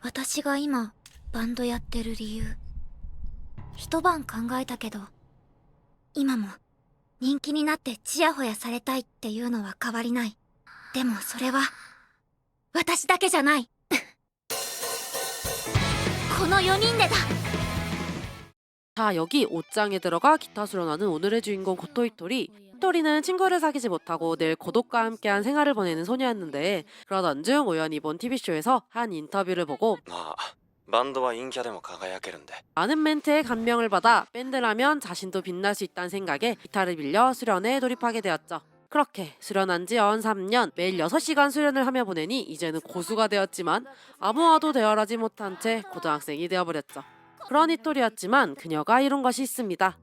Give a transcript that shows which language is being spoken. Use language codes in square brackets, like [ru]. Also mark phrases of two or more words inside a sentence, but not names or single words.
[ja] 私が今バンドやってる理由一晩考えたけど今も人気になってチヤホヤされたいっていうのは変わりない。でもそれは私だけじゃないこの4人でだ。 [ko] 자, 여기 옷장에 들어가 기타 수련하는 오늘의 주인공 고토이토리. 히토리는 친구를 사귀지 못하고 늘 고독과 함께한 생활을 보내는 소녀였는데, 그러던 중 우연히 본 TV쇼에서 한 인터뷰를 보고 [ja] まあバンドは陰キャでも輝けるんで [ko] 많은 멘트에 감명을 받아 밴드라면 자신도 빛날 수 있다는 생각에 기타를 빌려 수련에 돌입하게 되었죠. 그렇게 수련한 지 연 3년, 매일 6시간 수련을 하며 보내니 이제는 고수가 되었지만 아무와도 대화하지 못한 채 고등학생이 되어버렸죠. 그런 히토리였지만 그녀가 이룬 것이 있습니다.